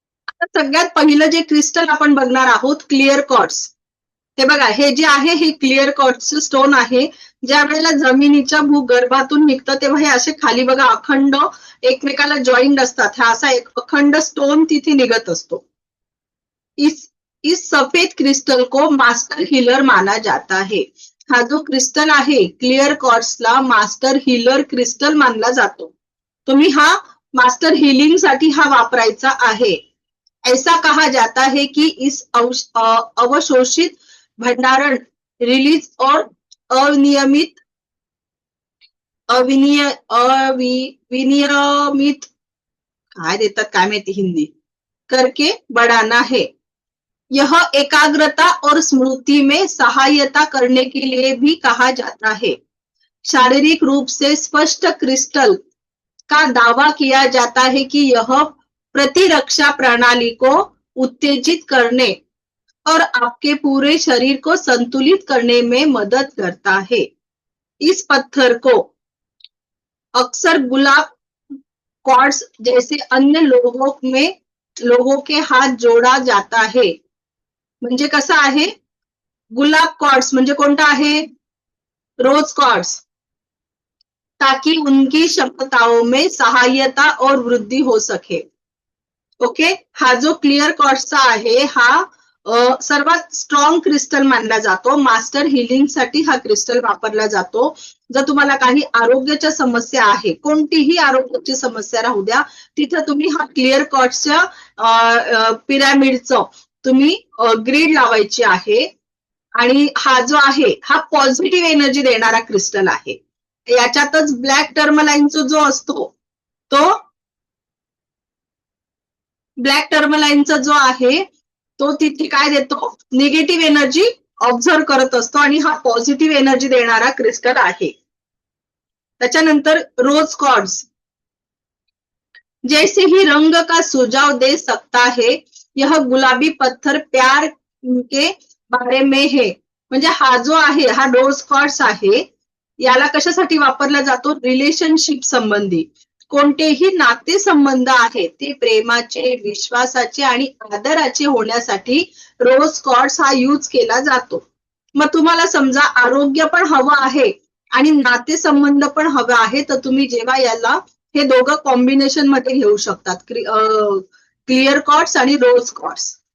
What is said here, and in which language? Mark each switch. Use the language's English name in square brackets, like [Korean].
[Marathi] आता सगळ्यात पहिलं जे क्रिस्टल आपण बघणार आहोत, क्लिअर क्वार्ट्ज. हे बघा, हे जे आहे हे क्लिअर क्वार्ट्जचं स्टोन आहे. ज्या वेळेला जमिनीच्या भूगर्भातून निघतं तेव्हा हे असे खाली बघा अखंड एकमेकाला जॉईंट असतात. हा असा एक अखंड स्टोन तिथे निघत असतो. [Hindi] इस सफेद क्रिस्टल को मास्टर हीलर माना जाता है. [Marathi] हा जो क्रिस्टल आहे क्लिअर क्वार्ट्जला मास्टर हीलर क्रिस्टल मानला जातो. तुम्ही हा मास्टर हीलिंग साठी हा वापरायचा आहे. [Hindi] ऐसा कहा जाता है कि इस अवशोषित भंडारण, रिलीज और अनियमित विनियमित [Marathi] काय देतात काय माहिती [Hindi] हिंदी करके बढ़ाना है. यह एकाग्रता और स्मृति में सहायता करने के लिए भी कहा जाता है. शारीरिक रूप से स्पष्ट क्रिस्टल का दावा किया जाता है कि यह प्रतिरक्षा प्रणाली को उत्तेजित करने और आपके पूरे शरीर को संतुलित करने में मदद करता है. इस पत्थर को अक्सर गुलाब क्वार्ट्ज जैसे अन्य लोगों के हाथ जोड़ा जाता है. [Marathi] म्हणजे कसं आहे, गुलाब क्वार्ट्ज म्हणजे कोणता आहे, रोज क्वार्ट्ज, [Hindi] ताकि उनकी क्षमताओं में सहायता और वृद्धि हो सके. [Marathi] ओके, हा जो क्लिअर क्वार्ट्जचा आहे हा सर्वात स्ट्रॉंग क्रिस्टल मानला जातो. मास्टर हिलिंग साठी हा क्रिस्टल वापरला जातो. जर तुम्हाला काही आरोग्याच्या समस्या आहे, कोणतीही आरोग्याची समस्या राहू द्या, तिथं तुम्ही हा क्लिअर क्वार्ट्जच्या पिरॅमिडचं तुम्ही ग्रीड लावायची आहे. आणि हा जो आहे हा पॉझिटिव्ह एनर्जी देणारा क्रिस्टल आहे. याच्यातच ब्लॅक टर्मलाईनचा जो असतो तो ब्लॅक टर्मलाईनचा जो आहे तो तिथे काय देतो, निगेटिव्ह एनर्जी ऑब्झर्व करत असतो आणि हा पॉझिटिव्ह एनर्जी देणारा क्रिस्टल आहे. त्याच्यानंतर [Hindi] रोज क्वार्ट्ज, जैसे ही रंग का सुझाव दे सकता है, यह गुलाबी पत्थर प्यार के बारे में है. [Marathi] म्हणजे हा जो आहे हा रोज क्वार्ट्ज आहे, याला कशासाठी वापरला जातो, रिलेशनशिप संबंधी. कोणतेही नातेसंबंध आहेत ते प्रेमाचे, विश्वासाचे आणि आदराचे होण्यासाठी रोज क्वार्ट्ज हा यूज केला जातो. मग तुम्हाला समजा आरोग्य पण हवं आहे आणि नातेसंबंध पण हवं आहे, तर तुम्ही जेव्हा याला हे दोघं कॉम्बिनेशन मध्ये घेऊ शकतात, क्लिअर क्वार्ट्ज आणि रोज क्वार्ट्ज.